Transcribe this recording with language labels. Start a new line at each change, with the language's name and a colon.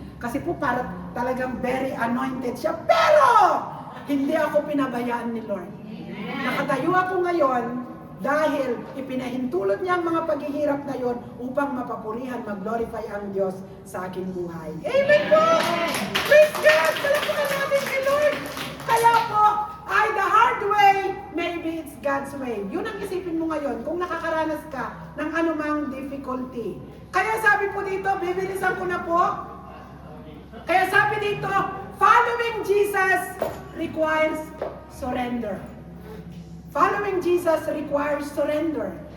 Filipino: Kasi po parang talagang very anointed siya. Pero, hindi ako pinabayaan ni Lord. Nakatayo ako ngayon dahil ipinahintulot niya ang mga paghihirap na yon upang mapapurihan, mag-glorify ang Diyos sa aking buhay. Amen po! Praise God! Salamat natin kay Lord! Kaya po, ay
English: the hard way, maybe it's God's way.
Filipino: Yun ang isipin mo ngayon kung nakakaranas ka ng anumang difficulty. Kaya sabi po dito, bibilisan ko na po. Kaya sabi dito,
English: following Jesus requires surrender. Following Jesus requires surrender.